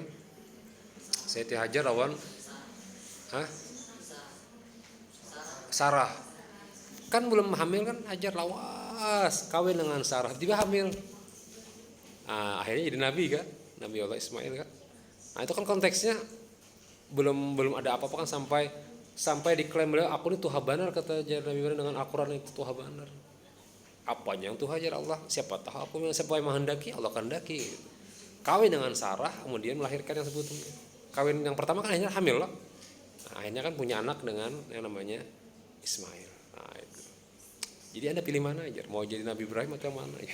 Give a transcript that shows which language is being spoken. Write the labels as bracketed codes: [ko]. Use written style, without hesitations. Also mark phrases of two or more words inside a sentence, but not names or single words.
[id] Sayyidati Hajar lawan Sarah. Kan belum hamil kan, Hajar lawas kawin dengan Sarah, tiba hamil. Akhirnya jadi nabi kan, Nabi Allah Ismail kan. Nah, itu kan konteksnya belum ada apa-apa kan, sampai diklaim beliau, aku ini [bjn] tuha banar, [id] kata Nabi Ibrahim dengan Al-Quran itu [bjn] tuha banar. [id] Apanya yang tuha Hajar? Allah, siapa tahu aku yang siapa yang menghendaki, Allah kehendaki. Kawin dengan Sarah, kemudian melahirkan yang sebetulnya. Kawin yang pertama kan akhirnya hamil loh. Nah, akhirnya kan punya anak dengan yang namanya Ismail. Nah, itu. Jadi Anda pilih mana aja, mau jadi Nabi Ibrahim atau mana ya.